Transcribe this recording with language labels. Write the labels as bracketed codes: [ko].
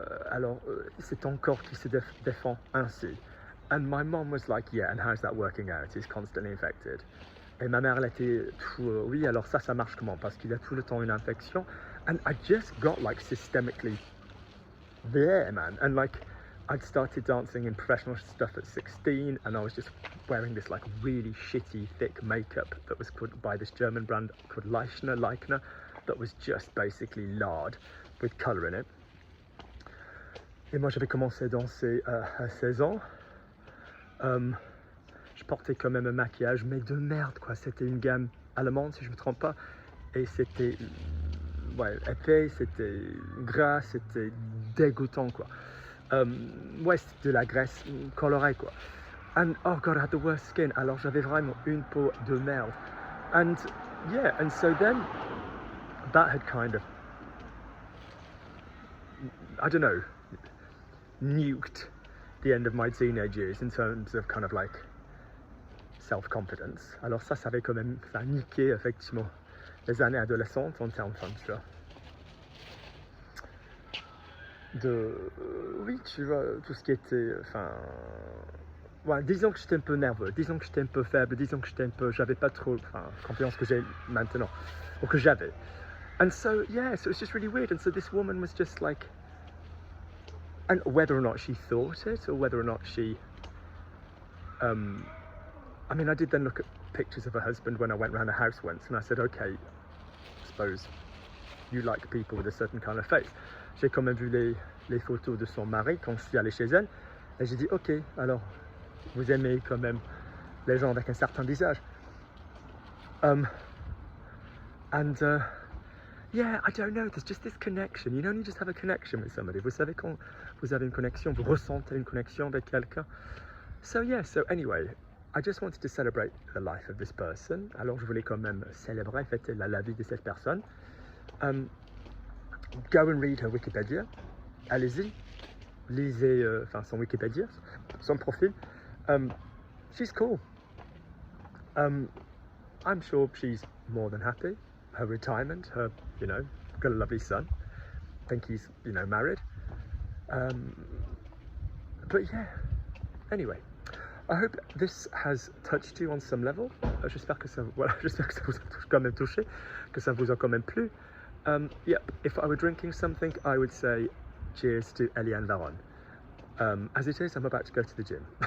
[fr] Alors c'est ton corps qui se défend ainsi. [en] And my mom was like, yeah, and how's that working out? He's constantly infected. [fr] Et ma mère, elle était, oui, alors ça marche comment? Parce qu'il a tout le temps une infection. [en] And I just got like systemically there, man. And like, I'd started dancing in professional stuff at 16, and I was just wearing this like really shitty, thick makeup that was called by this German brand called Leichner, that was just basically lard with colour in it. [fr] Et moi, j'avais commencé à danser à 16 ans. Je portais quand même un maquillage, mais de merde quoi, c'était une gamme allemande si je me trompe pas, et c'était, ouais, épais, c'était gras, c'était dégoûtant quoi. Ouais, c'était de la graisse colorée quoi. [en] And oh god, I had the worst skin, [fr] alors j'avais vraiment une peau de merde. [en] And yeah, and so then that had kind of, I don't know, nuked the end of my teenage years in terms of kind of like self-confidence. [fr] Alors ça avait quand même, ça a niqué effectivement les années adolescentes en termes, enfin, tu vois, oui, tu vois, tout ce qui était, enfin, ouais, disons que j'étais un peu nerveux, disons que j'étais un peu faible, disons que j'avais pas trop, enfin, confiance que j'ai maintenant, ou que j'avais. [en] And so, yeah, so it's just really weird. And so this woman was just like, and whether or not she thought it, or whether or not she, I mean, I did then look at pictures of her husband when I went around the house once, and I said, okay, I suppose you like people with a certain kind of face. [fr] J'ai quand même vu les photos de son mari quand je suis allé chez elle, et j'ai dit, ok, alors, vous aimez quand même les gens avec un certain visage. [en] Yeah, I don't know, there's just this connection, you know, you just have a connection with somebody. [fr] Vous savez quand vous avez une connexion, vous ressentez une connexion avec quelqu'un. [en] So yeah, so anyway, I just wanted to celebrate the life of this person. [fr] Alors je voulais quand même célébrer, fêter la vie de cette personne. [en] Go and read her Wikipedia. [fr] Allez-y, lisez son Wikipédia, son profil. [en] She's cool. I'm sure she's more than happy. Her retirement, her, you know, got a lovely son. I think he's, you know, married. But yeah, anyway. I hope this has touched you on some level. [fr] J'espère que ça, voilà, j'espère que ça vous a quand même touché, que ça vous a quand même plu. [en] Yep, if I were drinking something, I would say cheers to Eliane Varron. As it is, I'm about to go to the gym.